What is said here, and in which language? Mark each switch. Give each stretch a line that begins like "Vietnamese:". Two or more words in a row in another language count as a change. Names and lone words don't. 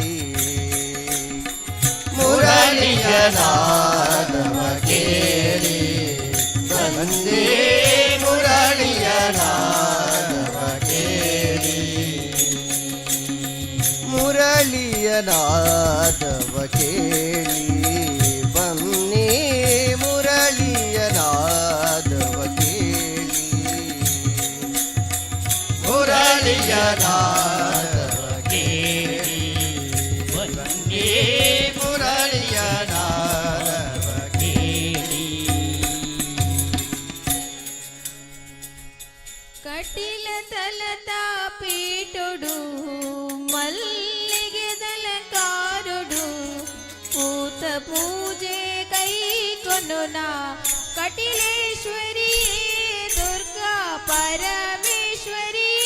Kannada: ಮುರಳಿಯ ನಾದವ ಕೇಳಿ ಬನ್ನಿ ಮುರಳಿಯ ನಾದವ ಕೇಳಿ ಮುರಳಿಯ ನಾದವ ಕೇಳಿ ಬನ್ನಿ ಮುರಳಿಯ ನಾದವ ಕೇಳಿ ಮುರಳಿಯ ನಾದವ ಕೇಳಿ ಬನ್ನಿ ಮುರಳಿಯ ನಾದವ ಕೇಳಿ
Tulu: ಕಟಿಲ ತಲತ ಪೀಟೊಡು ಮಲ್ಲಿಗೆ ದಲಕಾರೊಡು ಪೂತ ಪೂಜೆ ಕೈ ಕೊನುನ ಕಟಿಲೇಶ್ವರಿ ದುರ್ಗಾ ಪರಮೇಶ್ವರಿ